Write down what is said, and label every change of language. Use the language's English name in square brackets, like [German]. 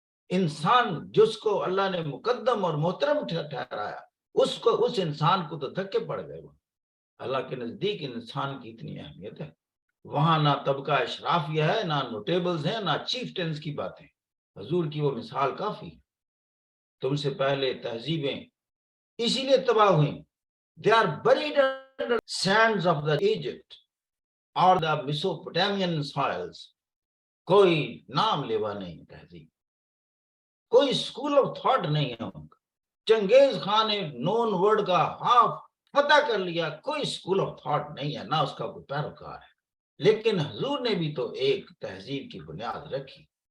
[Urdu] انسان جس کو اللہ نے مقدم اور محترم ٹھہرایا اس انسان کو تو دھکے پڑ گئے. وہ اللہ کے نزدیک انسان کی اتنی اہمیت ہے. وہاں نہ طبقہ اشرافیہ ہے، نہ نوٹیبلز ہیں، نہ چیف ٹینس کی باتیں. حضور کی وہ مثال کافی. تم سے پہلے تہذیبیں اسی لیے تباہ ہوئیں. [English] They are buried under sands of the Egypt or the Mesopotamian soils. [Urdu] کوئی نام لیوا نہیں تہذیب، کوئی اسکول آف تھاٹ نہیں ہے ان کا. چنگیز خان نے نون ورڈ کا ہاف فتح کر لیا، کوئی اسکول آف تھاٹ نہیں ہے، نہ اس کا کوئی پیروکار ہے. لیکن حضور نے بھی تو ایک تہذیب کی بنیاد رکھی.